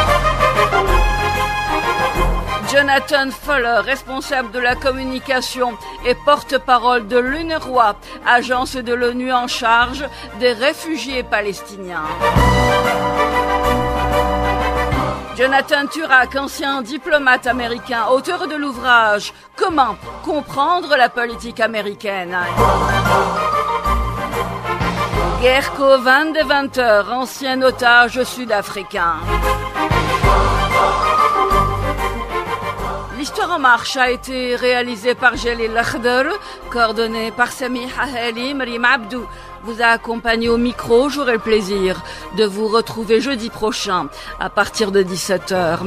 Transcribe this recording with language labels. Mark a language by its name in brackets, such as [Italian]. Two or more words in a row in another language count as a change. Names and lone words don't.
[French] Jonathan Fuller, responsable de la communication et porte-parole de l'UNRWA, agence de l'ONU en charge des réfugiés palestiniens. Jonathan Turek, ancien diplomate américain, auteur de l'ouvrage « Comment comprendre la politique américaine ». Gerko van de Winter, ancien otage sud-africain. L'Histoire en marche a été réalisée par Jalil Akhdar, coordonnée par Sami Hahali, Marim Abdou vous a accompagné au micro. J'aurai le plaisir de vous retrouver jeudi prochain à partir de 17h.